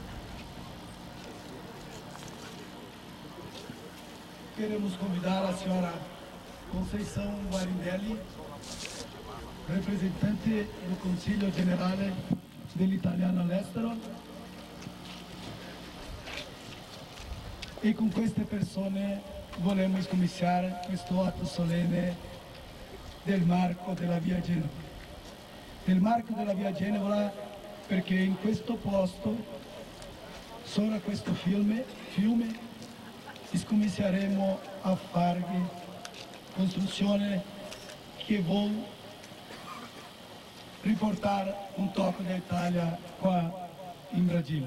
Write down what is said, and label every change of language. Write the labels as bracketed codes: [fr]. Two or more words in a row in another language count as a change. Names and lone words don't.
[pt] Queremos convidar a senhora Conceição Guarindelli, representante do Consiglio Generale dell'Italiano all'estero. [it] E con queste persone volevamo cominciare questo atto solenne del marco della Via Genova. Del marco della Via Genova perché in questo posto, sopra questo fiume, cominceremo a fare costruzione che vuole riportare un tocco d'Italia qua in Brasile.